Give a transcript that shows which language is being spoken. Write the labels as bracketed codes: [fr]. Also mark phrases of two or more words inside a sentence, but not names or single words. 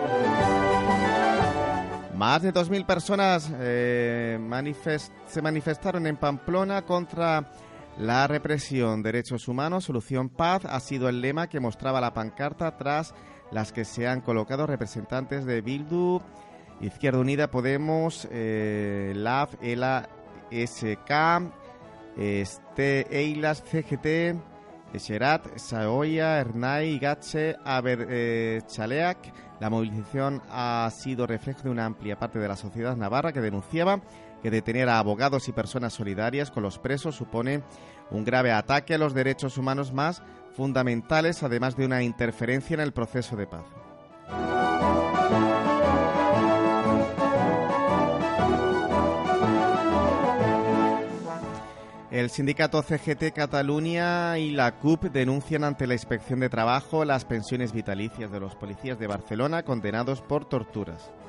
[es] Más de 2.000 personas se manifestaron en Pamplona contra la represión. Derechos humanos, solución, paz ha sido el lema que mostraba la pancarta tras las que se han colocado representantes de Bildu, Izquierda Unida, Podemos, LAF, ELA, SK, Eilas, CGT, Xerat, Saoya, Ernai, Gatxe, Chaleak. La movilización ha sido reflejo de una amplia parte de la sociedad navarra que denunciaba que detener a abogados y personas solidarias con los presos supone un grave ataque a los derechos humanos más fundamentales, además de una interferencia en el proceso de paz. El sindicato CGT Cataluña y la CUP denuncian ante la Inspección de Trabajo las pensiones vitalicias de los policías de Barcelona condenados por torturas.